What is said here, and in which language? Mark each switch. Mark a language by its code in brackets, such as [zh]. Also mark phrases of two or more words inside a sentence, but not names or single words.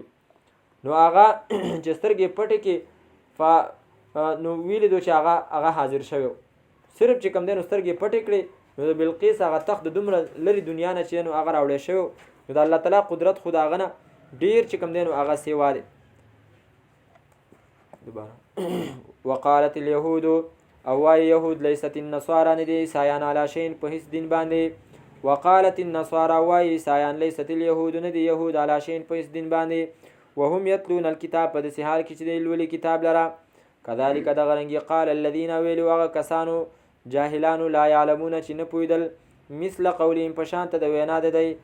[ps] نو هغه چې سترګې پټې کې نو ویلیدو چې هغه حاضر شوی. صرف چې کوم دی نو سترګې پټې کړې نو د بلقیس هغه تخت د دومره لرې دنیا نه چې نو هغه راوړی شوی. نو د الله تعالی قدرت خو د هغه نه ډېر چې کوم دی نو هغه سیوا دی. [ar] وقالت اليهود [ps] او وای یهود [ar] لیست النصارى [ps] ندی عیسایان [ar] علی شین [ps] په هیڅ دین باندې. [ar] وقالت النصارى [ps] وای عیسایان [ar] لیست اليهود [ps] ندی یهود [ar] علی شین [ps] په هیڅ دین باندې. [ar] وهم یتلون الكتاب [ps] په داسې حال کې چې دی لولي کتاب لره. کذلک دغه رنګې [ar] قال الذین [ps] ویلو هغه کسانو جاهلانو [ar] لا یعلمون [ps] چې نه پوهېدل [ar] مثل قولهم [ps] په شانته د وینا د دی.